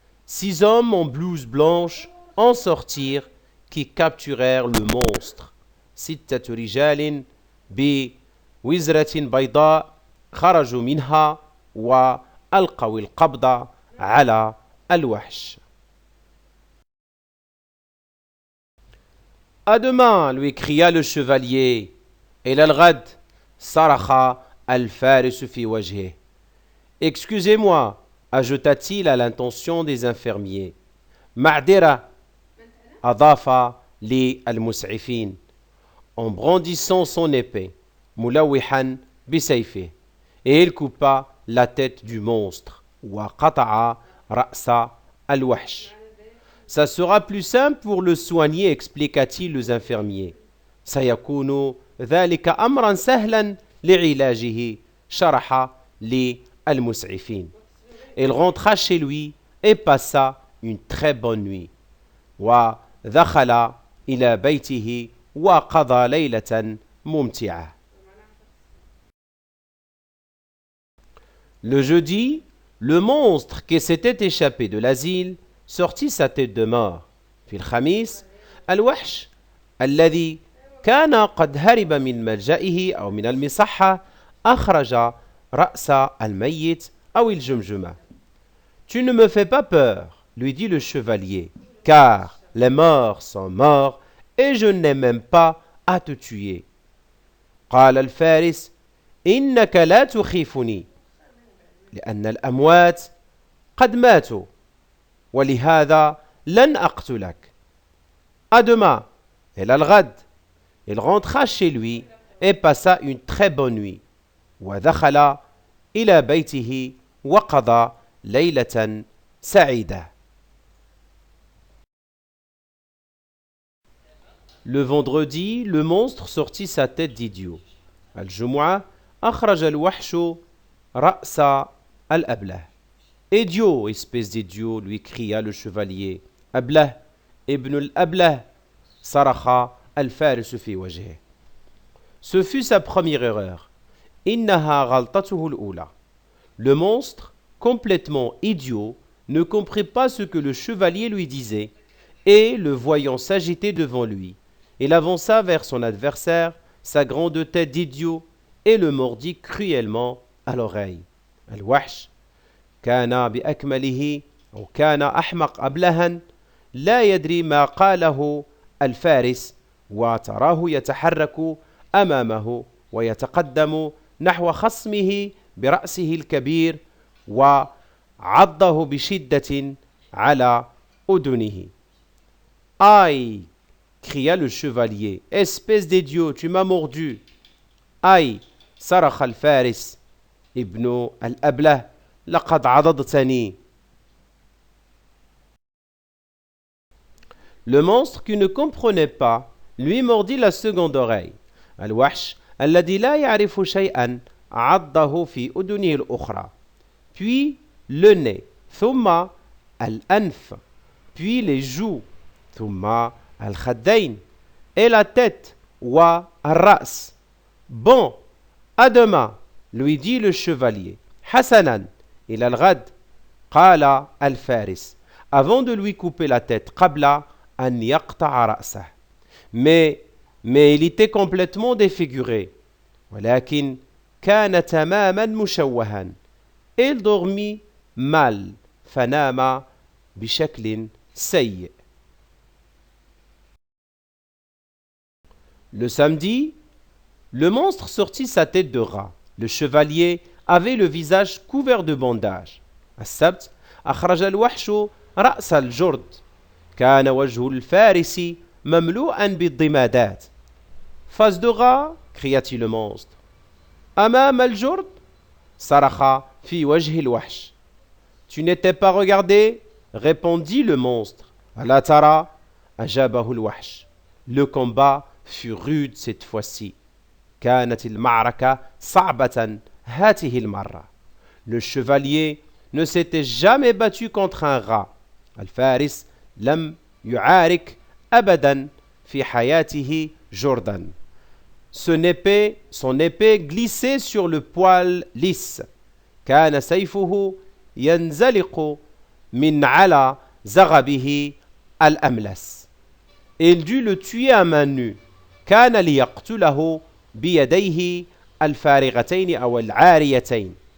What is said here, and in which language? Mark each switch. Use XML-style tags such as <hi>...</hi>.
<fr>6 hommes en blouse blanche en sortirent qui capturèrent le monstre.</fr> <ar>6 رجال بوزرة بيضاء خرجوا منها وألقوا القبض على الوحش.</ar> <fr>À demain, lui cria le chevalier.</fr> <ar>إلى الغد, صرخ الفارس في وجهه.</ar> <fr>Excusez-moi, ajouta-t-il à l'intention des infirmiers.</fr> <ar>معذرة, أضاف للمسعفين,</ar> <fr>en brandissant son épée,</fr> <ar>ملوحا بسيفه.</ar> <fr>Et il coupa la tête du monstre.</fr> <ar>وقطع رأس الوحش.</ar> <fr>Ça sera plus simple pour le soigner, expliqua-t-il aux infirmiers.</fr> <ar>سيكون ذلك أمرا سهلا لعلاجه شرح للمسعفين.</ar> <fr>Il rentra chez lui et passa une très bonne nuit.</fr> <ar>ودخل إلى بيته وقضى ليلة ممتعة.</ar> <fr>Le jeudi, le monstre qui s'était échappé de l'asile sortit sa tête de mort.</fr> <ar>في الخميس الوحش الذي كان قد هرب من ملجئه أو من المصحة أخرج رأس الميت أو الجمجمة.</ar> <fr>Tu ne me fais pas peur, lui dit le chevalier, car les morts sont morts et je n'ai même pas à te tuer.</fr> <ar>قال الفارس إنك لا تخيفني لأن الأموات قد ماتوا ولهذا لن أقتلك.</ar> <fr>À demain, et l'alghad. Il rentra chez lui et passa une très bonne nuit.</fr> <ar>ودخل إلى بيته وقضى ليلة سعيدة.</ar> <fr>Le vendredi, le monstre sortit sa tête d'idiot.</fr> <ar>الجمعة أخرج الوحش رأس الأبله.</ar> <fr>Idiot, espèce d'idiot, lui cria le chevalier.</fr> <ar>أبله ابن الأبله صرخ الفارس في وجهه.</ar> <fr>Ce fut sa première erreur.</fr> <ar>إنها غلطته الأولى.</ar> <fr>Le monstre, complètement idiot, ne comprit pas ce que le chevalier lui disait, et, le voyant s'agiter devant lui, il avança vers son adversaire, sa grande tête d'idiot, et le mordit cruellement à l'oreille.</fr> <ar>الوحش كان بأكمله أو كان أحمق أبلها لا يدري ما قاله الفارس وتراه يتحرك أمامه ويتقدم نحو خصمه برأسه الكبير وعضه بشدة على أذنه.</ar> <fr>Aïe, cria le chevalier, espèce d'idiot, tu m'as mordu.</fr> <ar>Aïe, صرخ الفارس ابن الأبله لقد عضضتني.</ar> <fr>Le monstre qui ne comprenait pas lui mordit la seconde oreille.</fr> <ar>الوحش الذي لا يعرف شيئا عضه في أذنه الأخرى.</ar> <fr>Puis le nez,</fr> <ar>ثم الأنف,</ar> <fr>puis les joues,</fr> <ar>ثم الخدين,</ar> <fr>et la tête,</fr> <ar>والرأس.</ar> <fr>Bon, à demain, lui dit le chevalier.</fr> <ar>حسنا إلى الغد, قال الفارس,</ar> <fr>avant de lui couper la tête,</fr> <ar>قبل أن يقطع رأسه.</ar> <fr>Mais il était complètement défiguré.</fr> <ar>ولكن كان تماما مشوها.</ar> <fr>Il dormit mal.</fr> <ar>فنام بشكل سيء.</ar> <fr>Le samedi, le monstre sortit sa tête de rat. Le chevalier avait le visage couvert de bandages.</fr> <ar>السبت أخرج الوحش رأس الجرد. كان وجه الفارس مملوءا بالضمادات.</ar> <fr>Face de rat, cria-t-il le monstre.</fr> <ar>أمام الجرد صرخ في وجه الوحش.</ar> <fr>Tu n'étais pas regardé, répondit le monstre.</fr> <ar>ألا ترى, أجابه الوحش.</ar> <fr>Le combat fut rude cette fois-ci.</fr> <ar>كانت المعركة صعبة هذه المرة.</ar> <fr>Le chevalier ne s'était jamais battu contre un rat.</fr> <ar>الفارس لم يعارك أبدا في حياته جردا.</ar> <fr>Son épée glissait sur le poil lisse.</fr> <ar>كان سيفه ينزلق من على زغبه الأملس.</ar> <fr>Il dut le tuer à main nue.</fr> <ar>كان ليقتله بيديه الفارغتين أو العاريتين.</ar>